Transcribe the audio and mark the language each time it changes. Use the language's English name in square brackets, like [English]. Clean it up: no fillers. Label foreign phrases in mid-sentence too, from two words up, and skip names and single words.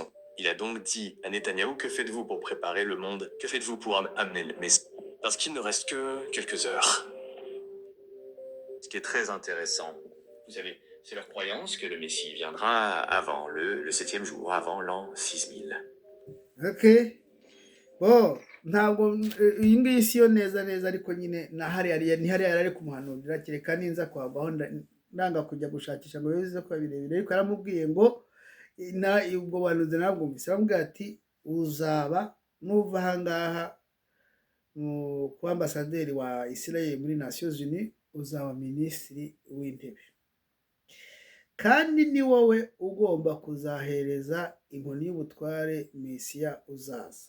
[French] Il a donc dit à Netanyahou, que faites-vous pour préparer le monde? Que faites-vous pour amener le Messie? parce qu'il ne reste que quelques heures. Ce qui est très intéressant, vous savez, c'est leur croyance que le Messie viendra avant le 7e jour, avant l'an 6000. Okay. [Kinyarwanda] Bo ntabwo iyi ngiyi si yo neza neza, ariko nyine na hariya ni hariya yari ari kumuhanurira, kereka ninza kwavaho ndanga kujya gushakisha ngo bize ko birebire, ariko yaramubwiye ngo ubwo buhanuzi nabwumvise, aramubwira ati uzaba nuva aha ngaha ku ambasaderi wa Israel muri Nations Unies, uzaba minisitiri w'intebe, kandi ni wowe ugomba kuzahereza inkoni y'ubutware Mesiya uzaza.